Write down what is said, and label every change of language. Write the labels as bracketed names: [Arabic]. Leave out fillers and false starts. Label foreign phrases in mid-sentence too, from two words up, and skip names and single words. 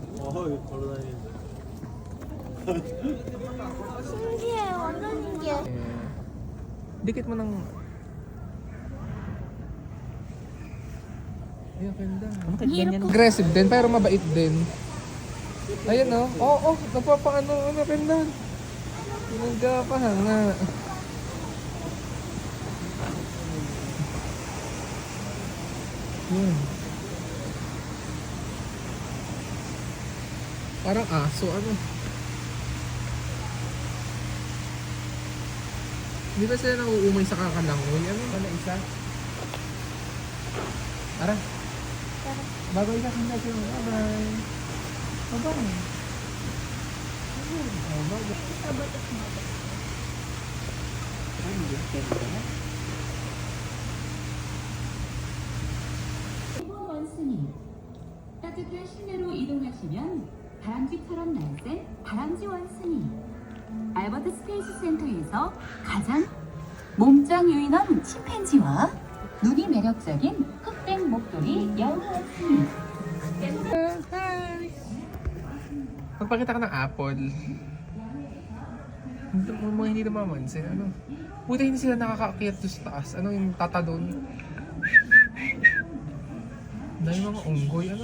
[Korean] 신기해, 완전 신기해. [Filipino] Dikit mo ng... Ay, ang ganda. Aggressive din, pero mabait din. Ayun o. Oo, napapakano. Ang ganda. Nagkapahanga. Yun. Parang aso, ano. Hindi ba sila nauumay sa kakalangoy? Ano isa? Ara. Bago isa kang natin. [English] Bye-bye. Bye-bye. Oh, bye-bye. [Korean] 원숭이. 따뜻한 실내로 이동하시면 다람쥐처럼 날쌘 다람쥐 원숭이. 알버트 스페이스 센터에서 가장 몸짱 유인원 침팬지와 눈이 매력적인 흑백 목도리 영원숭이. [Filipino] Hi! Magpakita ka ng apple. Hindi na mamansin. Ano? Buti hindi sila nakakaakyat doon sa taas. Ano yung tatalon? Dahil mga unggoy. Ano?